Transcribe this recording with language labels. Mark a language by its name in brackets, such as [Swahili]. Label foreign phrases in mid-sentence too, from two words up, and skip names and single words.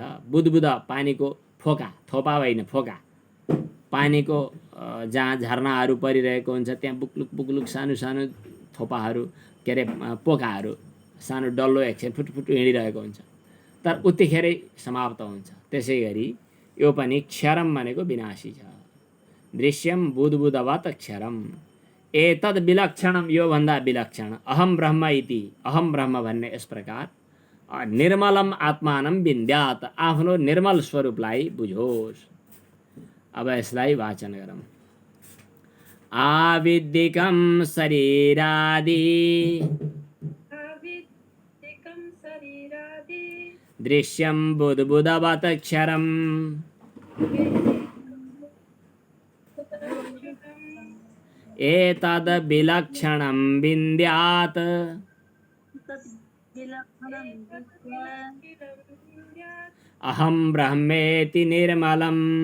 [Nepali] बुद्बुद पानीको फोका, थोपा होइन फोका। पानीको जहाँ झरनाहरू परिरहेको हुन्छ त्यहाँ बुक्लुक बुक्लुक सानो सानो थोपाहरू, के अरे पोकाहरू, सानो डल्लो एकछिन फुटफुट हिँडिरहेको हुन्छ, तर उतिखेरै समाप्त हुन्छ। त्यसै गरी यो पनि क्षरम भनेको विनाशी छ। [Sanskrit] दृश्यम बुद्बुदवत् क्षरम। एतद् विलक्षणम, [Nepali] यो भन्दा विलक्षण। [Sanskrit] अहम ब्रह्म इति, अहम ब्रह्म [Nepali] भन्ने यस प्रकार [Sanskrit] निर्मलम आत्मानं विन्द्यात्, [Nepali] आफ्नो निर्मल स्वरूपलाई बुझोस्। अब यसलाई वाचन गरौँ। [Sanskrit] आविद्यिकं शरीरादि आविद्यिकं शरीरादि दृश्यं बुद्बुदवत् क्षरम्। एतद् विलक्षणं विन्द्यात् अहं ब्रह्मेति निर्मलम्।